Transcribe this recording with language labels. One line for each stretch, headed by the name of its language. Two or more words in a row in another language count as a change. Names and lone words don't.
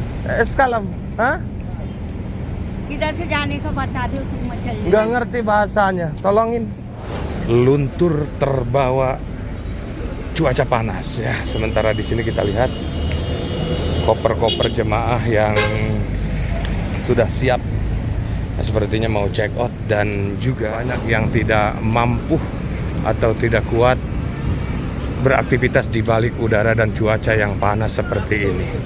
Hindi: इसका लब हाँ? इधर से जाने का बता दो तुम चल
Indonesian: Nggak ngerti bahasanya, tolongin. Luntur terbawa cuaca panas ya. Sementara di sini kita lihat koper-koper jemaah yang sudah siap. Nah, sepertinya mau check out dan juga banyak yang tidak mampu atau tidak kuat beraktivitas di balik udara dan cuaca yang panas seperti ini.